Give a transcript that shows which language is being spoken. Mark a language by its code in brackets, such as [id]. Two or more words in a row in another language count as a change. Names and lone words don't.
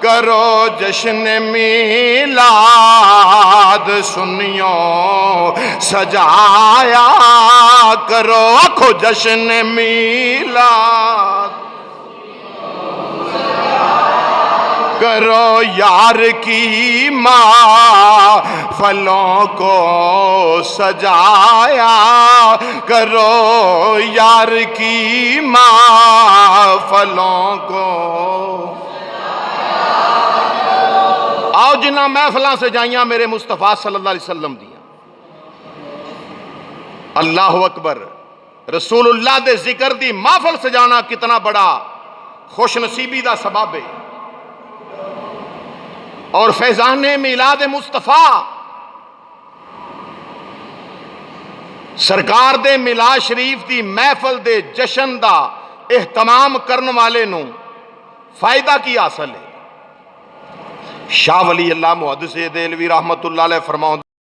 [ur] کرو جشن میلاد سنیوں سجایا کرو آکھو جشن میلاد کرو یار کی محفلوں کو سجایا کرو یار کی محفلوں کو [pa] آؤ جنہ محفلاں سے جائیاں میرے مصطفیٰ [ar] صلی اللہ علیہ وسلم [pa] دیاں [ar] اللہ اکبر [pa] رسول اللہ دے ذکر دی محفل سے جانا کتنا بڑا خوش نصیبی دا سبب ہے اور فیضان میلاد مصطفیٰ سرکار دے میلاد شریف دی محفل دے جشن دا اہتمام کرن والے نوں فائدہ کی حاصل ہے شاہ ولی اللہ محدث دہلوی [ar] رحمت اللہ علیہ [pa] فرماؤں